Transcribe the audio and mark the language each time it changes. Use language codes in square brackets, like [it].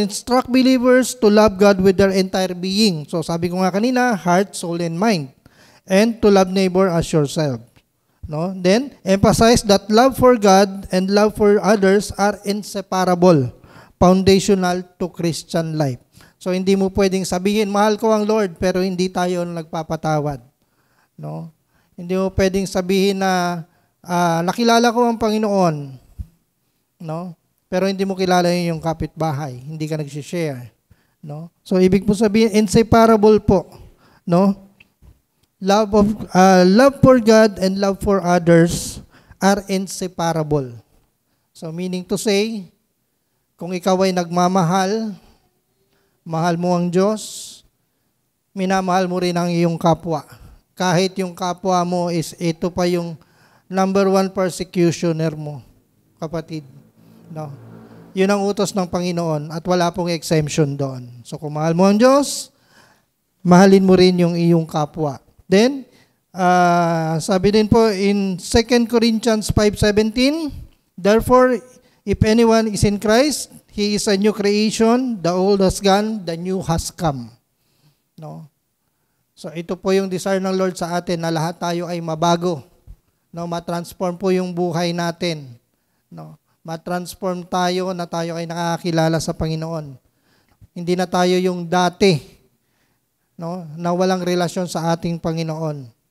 [en] Instruct believers to love God with their entire being. [tl] So sabi ko nga kanina, [en] heart, soul, and mind. And to love neighbor as yourself. No? Then, emphasize that love for God and love for others are inseparable, foundational to Christian life. [tl] So, hindi mo pwedeng sabihin, mahal ko ang Lord, pero hindi tayo nagpapatawad. No? Hindi mo pwedeng sabihin na, nakilala ko ang Panginoon, no? Pero hindi mo kilala yung kapitbahay, hindi ka nag-share. No? So, ibig po sabihin, inseparable po. No? [en] Love for God and love for others are inseparable. So meaning to say, [tl] kung ikaw ay nagmamahal, mahal mo ang Diyos, minamahal mo rin ang iyong kapwa. Kahit yung kapwa mo is ito pa yung number 1 persecutioner mo, kapatid. No? Yun ang utos ng Panginoon at wala pong exemption doon. So kung mahal mo ang Diyos, mahalin mo rin yung iyong kapwa. [en] Then, [tl] sabi din po [en] in 2 Corinthians 5:17, therefore, if anyone is in Christ, he is a new creation, the old has gone, the new has come. No? [tl] So, ito po yung desire ng Lord sa atin na lahat tayo ay mabago. No? Ma-transform po yung buhay natin. No? Ma-transform tayo na tayo ay nakakilala sa Panginoon. Hindi na tayo yung dati, no, na walang relasyon sa ating Panginoon.